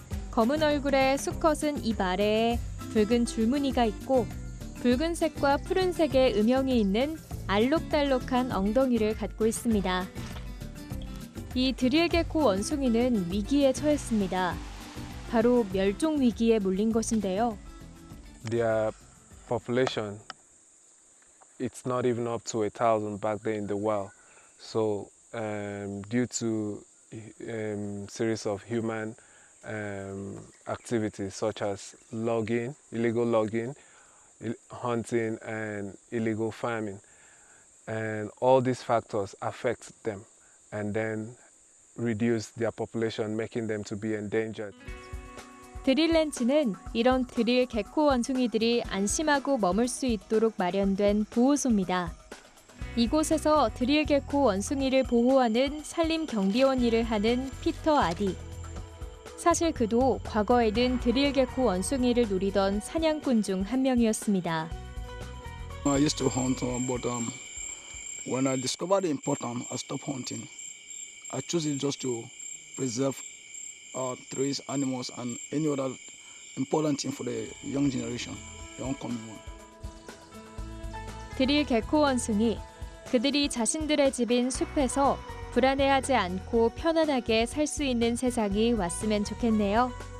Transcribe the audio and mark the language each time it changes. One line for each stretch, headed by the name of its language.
Korean: 검은 얼굴에 수컷은 입 아래에 붉은 줄무늬가 있고 붉은색과 푸른색의 음영이 있는 알록달록한 엉덩이를 갖고 있습니다. 이 드릴 개코 원숭이는 위기에 처했습니다. 바로 멸종 위기에 몰린 것인데요.
English: Their population, it's not even up to 1,000 back there in the wild. So due to series of human activities such as logging, illegal logging, hunting and illegal farming. And all these factors affect them and then reduce their population, making them to be endangered.
Korean: 드릴 렌치는 이런 드릴 개코 원숭이들이 안심하고 머물 수 있도록 마련된 보호소입니다. 이곳에서 드릴 개코 원숭이를 보호하는 산림 경비원 일을 하는 피터 아디. 사실 그도 과거에는 드릴 개코 원숭이를 노리던 사냥꾼 중 한 명이었습니다.
English: I used to hunt, but when I discovered the importance, I stopped hunting. I chose it just to preserve trees, animals, and any other important thing for the young generation, the oncoming one.
Korean: 드릴 개코 원숭이, 그들이 자신들의 집인 숲에서 불안해하지 않고 편안하게 살 수 있는 세상이 왔으면 좋겠네요.